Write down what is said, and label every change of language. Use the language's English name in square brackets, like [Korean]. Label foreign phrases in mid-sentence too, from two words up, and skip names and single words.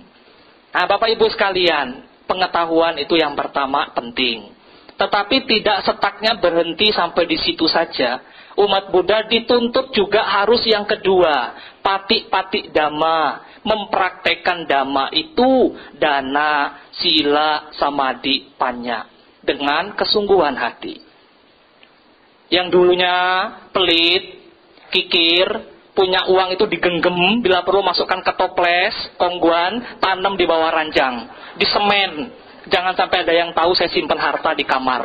[Indonesian] Nah Bapak Ibu sekalian, pengetahuan itu yang pertama penting. Tetapi tidak setaknya berhenti sampai di situ saja. Umat Buddha dituntut juga harus yang kedua, patik-patik Dhamma. Mempraktekkan Dhamma itu [Pali] dana, sila, samadhi, panya. [Indonesian] Dengan kesungguhan hati. Yang dulunya pelit, kikir, punya uang itu digenggam, bila perlu masukkan ke toples, kongguan, tanam di bawah ranjang, di semen. Jangan sampai ada yang tahu saya simpan harta di kamar.